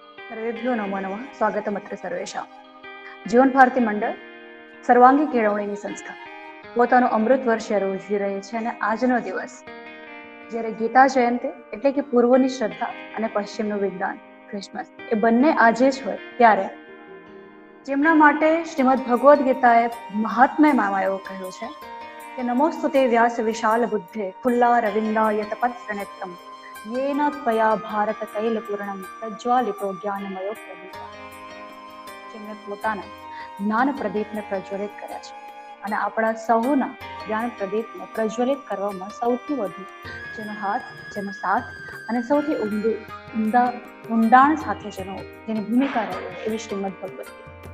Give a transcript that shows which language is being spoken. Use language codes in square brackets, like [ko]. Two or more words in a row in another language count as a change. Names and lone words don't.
[sa] सर्वेभ्यो नमो नमः. स्वागतमत्र सर्वेषाम्. [gu] જીવન ભારતી મંડળ સર્વાંગી કેળવણીની સંસ્થા પોતાનું અમૃત વર્ષ ઉજવી રહી છે અને આજનો દિવસ જ્યારે ગીતા જયંતિ એટલે કે પૂર્વની શ્રદ્ધા અને પશ્ચિમનું વિજ્ઞાન ક્રિસમસ એ બંને આજે જ હોય ત્યારે જેમના માટે શ્રીમદ ભગવદ્ ગીતાએ મહાત્મ્યમાં એવું કહ્યું છે કે [sa] नमोस्तुते व्यास विशाल बुद्धे खुल्ला रविन्दाय तपत प्रणेत्तम येन त्वया भारत तैल पूर्णम प्रज्वालितो ज्ञानमयो प्रदीप. [gu] જેમણે પોતાના જ્ઞાન પ્રદીપને પ્રજ્વલિત કર્યા છે અને આપણા સૌના જ્ઞાન પ્રદીપને પ્રજ્વલિત કરવામાં સૌથી વધુ જેનો હાથ, જેનો સાથ અને સૌથી ઊંડાણ સાથે જેની ભૂમિકા રહી એવી શ્રીમદ ભગવદ ગીતા.